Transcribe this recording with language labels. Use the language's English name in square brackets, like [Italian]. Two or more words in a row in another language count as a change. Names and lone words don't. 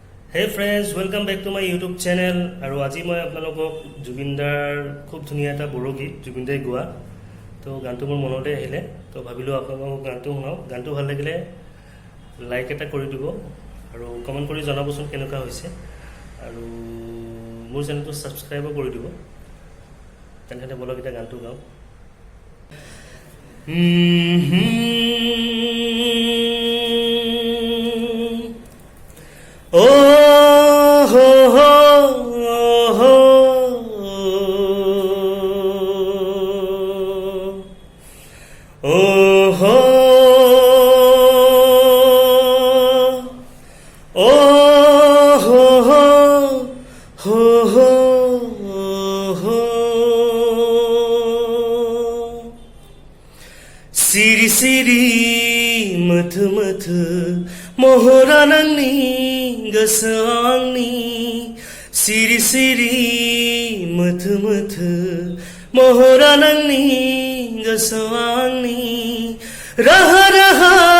[English] Hey friends, welcome back to my YouTube channel. [Assamese] আৰু আজি মই আপোনালোকক জুবিনদাৰ খুব ধুনীয়া এটা বৰগীত জুবিনদাই গোৱা তো গানটো মোৰ মনতে আহিলে তো ভাবিলো আপোনালোকক গানটো শুনাও গানটো ভাল লাগিলে লাইক এটা কৰি দিব আৰু কমেন্ট কৰি জনাবচোন কেনেকুৱা হৈছে আৰু মোৰ চেনেলটো সাবস্ক্ৰাইব কৰি দিব তেনতে বলক এটা গানটো গাও Oh ho ho ho oh ho oh ho ho ho ho [Bodo] Siri siri mathu mathu mohora nangni Gasangni siri siri mathu mathu mohora nangni gasangni raha raha